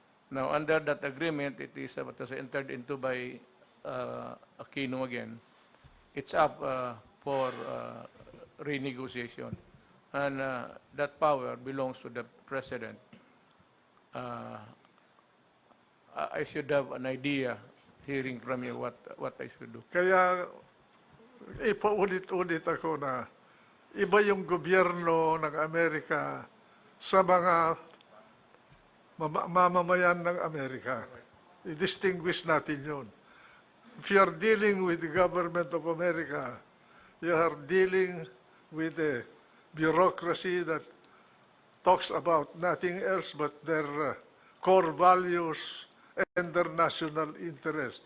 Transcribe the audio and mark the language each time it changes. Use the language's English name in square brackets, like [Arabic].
[English] Now, under that agreement, it is what was entered into by Aquino again. It's up for renegotiation. And that power belongs to the President. I should have an idea, hearing from you, what I should do. [Filipino] Kaya ipaulit-ulit ako na iba yung gobyerno ng Amerika sa mga mamamayan ng Amerika. I-distinguish natin yun. [English] If you are dealing with the government of America, you are dealing with a bureaucracy that talks about nothing else but their core values and their national interest.